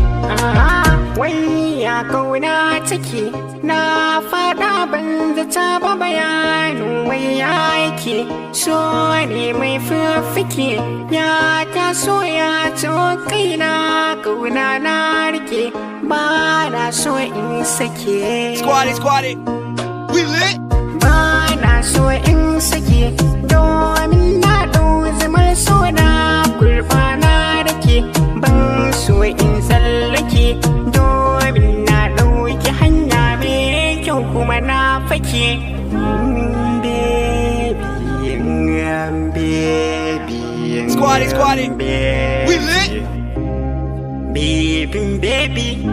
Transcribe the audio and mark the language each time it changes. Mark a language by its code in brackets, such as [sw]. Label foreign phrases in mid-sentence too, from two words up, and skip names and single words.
[ha] Ah, wai ya kauna take, na faɗa ban zata ba bayanin wai ya yake. So ne mai fiffike, ya taso ya to kaina, kauna na rike, ba na so in sake. [en] Squad it, squad it. We lit. [ha] Ba na so in sake, domin na ɗau zumar so na kurɓa na dake. Ban so in tsallake, domin na ɗauki hanya mai kyau kuma na fake. [en] Mm, baby, mm, baby, mm, Squad it, squad it. baby. We lit. Baby, baby.